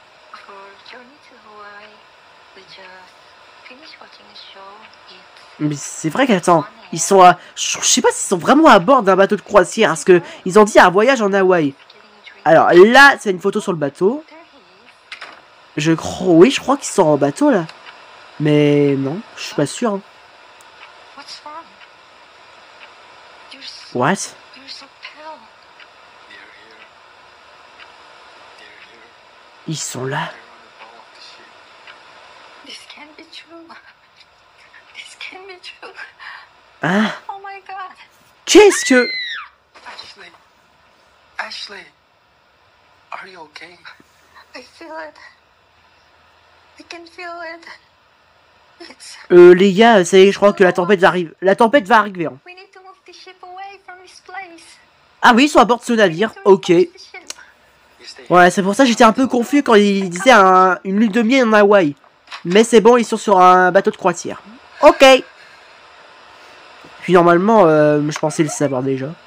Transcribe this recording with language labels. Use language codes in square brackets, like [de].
[en] For Journey to Hawaii, we just finished watching a show. It's [fr] Mais c'est vrai qu'attends, ils sont à... Je sais pas s'ils sont vraiment à bord d'un bateau de croisière, parce que ils ont dit un voyage en Hawaï. [en] getting a drink. [fr] Alors là, c'est une photo sur le bateau. [en] There he is. [fr] Je crois, oui, je crois qu'ils sont en bateau là. Mais non, je suis pas sûr. Hein. [en] What's wrong? You're so, What? you're so pale. They're here. They're here. [fr] Ils sont là. [en] They're on the bow of the ship. This can't be true. This can't be true. [fr] Hein? [en] Oh my god. [fr] Qu'est-ce que... [en] Ashley! Ashley! Are you okay? I feel it. I can feel it. It's. [fr] Les gars, ça y est, je crois que la tempête va arriver. La tempête va arriver. Hein. [en] We need to move the ship away from this place. [fr] Ah oui, ils sont à bord de ce navire. Ok. [en] You stay [fr] Ouais, c'est pour ça que j'étais un peu confus quand il disait une lune de miel en Hawaï. Mais c'est bon, ils sont sur un bateau de croisière. Ok. Puis normalement, je pensais le savoir déjà.